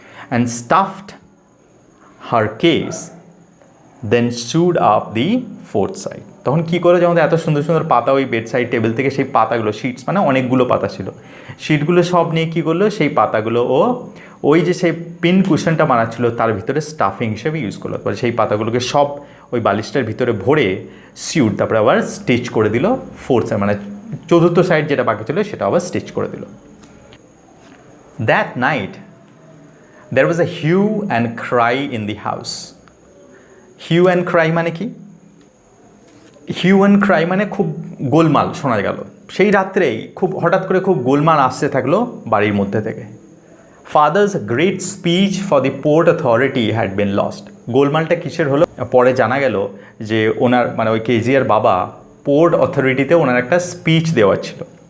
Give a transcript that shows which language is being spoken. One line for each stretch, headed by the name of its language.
English: and stuffed her case then stood up the 4th side,
Bangla: তখন কী করে যখন এত সুন্দর সুন্দর পাতা ওই বেড সাইড টেবিল থেকে সেই পাতাগুলো, শিটস মানে অনেকগুলো পাতা ছিল, শিটগুলো সব নিয়ে কী করলো, সেই পাতাগুলো ও ওই যে সেই পিন কুশনটা বানাচ্ছিল তার ভিতরে স্টাফিং হিসেবে ইউজ করলো। তারপরে সেই পাতাগুলোকে সব ওই বালিশটার ভিতরে ভরে সিউড, তারপরে আবার স্টিচ করে দিল 4th সাইড, মানে 4th সাইড যেটা বাকি ছিল সেটা আবার স্টিচ করে দিল।
English: That night there was a hue and cry in the house.
Bangla: hue and cry মানে কি? hue and cry মানে খুব গোলমাল শোনা গেল। সেই রাত্রেই খুব হঠাৎ করে খুব গোলমাল আসতে থাকলো বাড়ির মধ্যে থেকে।
English: father's great speech for the port authority had been lost,
Bangla: গোলমালটা কিসের হলো, পরে জানা গেল যে ওনার মানে ওই কেজিআর বাবা পোর্ট অথরিটিতে ওনার একটা স্পিচ দেওয়া ছিল।